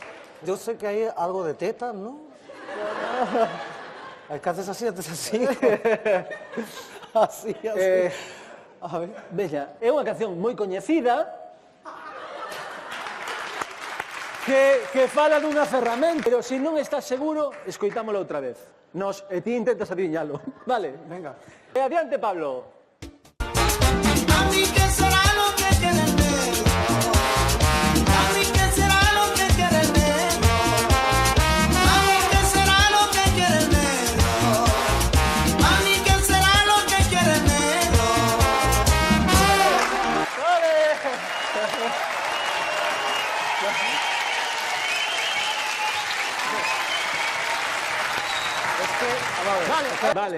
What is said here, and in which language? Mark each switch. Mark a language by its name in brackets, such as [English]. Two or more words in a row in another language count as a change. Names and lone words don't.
[Spanish] Yo sé que hay algo de tetas, ¿no? Es que haces así. Así. A ver. [Galician] Veña, é unha canción moi coñecida que fala dunha ferramenta, pero se non estás seguro, escoitámolo outra vez. E ti intentas adiviñalo, vale? [Spanish] Venga. [Galician] E adiante, Pablo. [Spanish] A mí que será lo que quiere el negro. A mí que será lo que quiere el negro. A mí que será lo que quiere el negro. A mí que será lo que quiere el negro. Vale.